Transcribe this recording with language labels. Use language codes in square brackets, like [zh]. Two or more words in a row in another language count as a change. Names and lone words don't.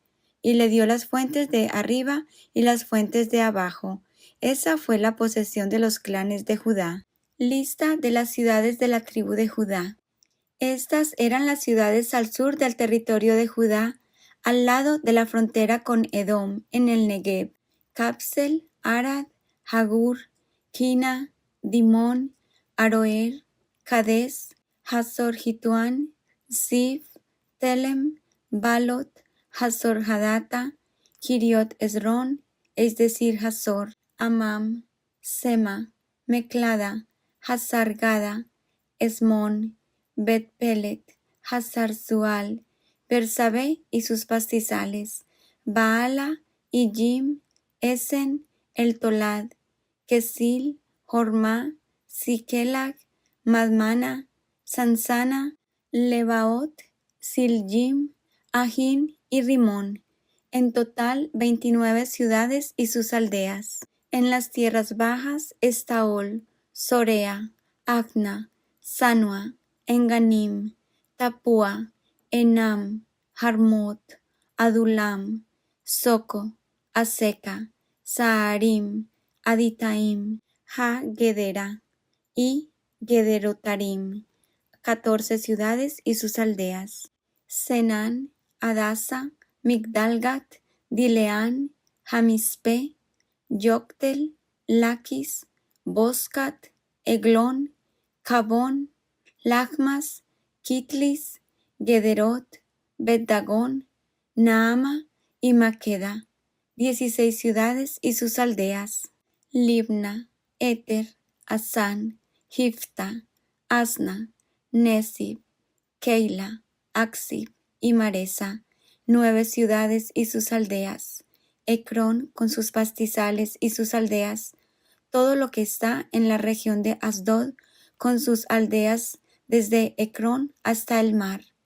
[es] Y le dio las fuentes de arriba y las fuentes de abajo. Esa fue la posesión de los clanes de Judá. Lista de las ciudades de la tribu de Judá. Estas eran las ciudades al sur del territorio de Judá, al lado de la frontera con Edom, en el Negev: Capsel, Arad, Hagur, Kina, Dimón, Aroer, Cades, Hazor Jituán, Zif, Telem, Balot, Hazor Hadata, Kiriot Esrón, es decir, Hazor, Amam, Sema, Meclada, Hazar Gada, Esmón, Bet Pelet, Hazar Sual, Bersabé y sus pastizales, Baala, Ijim, Esen, El Tolad, Kesil, Hormá, Siquelag, Madmana, Sansana, Lebaot, Siljim, Ajín y Rimón. En total 29 ciudades y sus aldeas. En las tierras bajas, Estaol, Sorea, Agna, Sanua, Enganim, Tapúa, Enam, Jarmut, Adulam, Soco, Aseca, Saarim, Aditaim, Ha-Gedera y Gederotarim, 14 ciudades y sus aldeas. Senán, Adasa, Migdalgat, Dileán, Jamispe, Yoctel, Laquis, Boscat, Eglón, Cabón, Lachmas, Kitlis, Gederot, Bet-Dagón, Naama y Maqueda, 16 ciudades y sus aldeas. Libna, Eter, Asán, Jifta, Asna, Nesib, Keila, Aksib y Maresa, 9 ciudades y sus aldeas. Ecrón con sus pastizales y sus aldeas, todo lo que está en la región de Asdod con sus aldeas desde Ecrón hasta el mar.